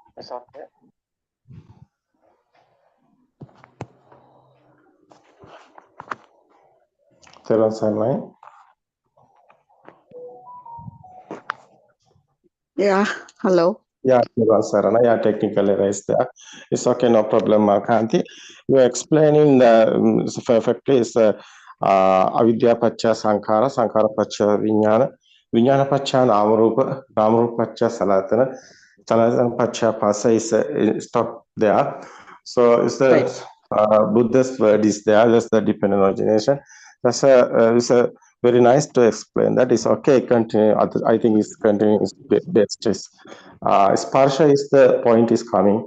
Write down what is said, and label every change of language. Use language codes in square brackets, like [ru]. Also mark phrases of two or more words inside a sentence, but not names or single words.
[en] There are some. Yeah, hello. Yeah, Arana. Yeah, technical error is there. It's okay, no problem, Kanti. You are explaining the perfectly is [pi] avidya pacha sankara, sankara pacha vinyana, vinyana pacha namarupa, namarupa pacha salatana, salatana pacha pasa [en] is stop there. So it's the Buddhist word is there. That's the dependent origination. That's it's a very nice to explain. That is okay. Continue. I think it's continue is best. Sparsha is the point is coming.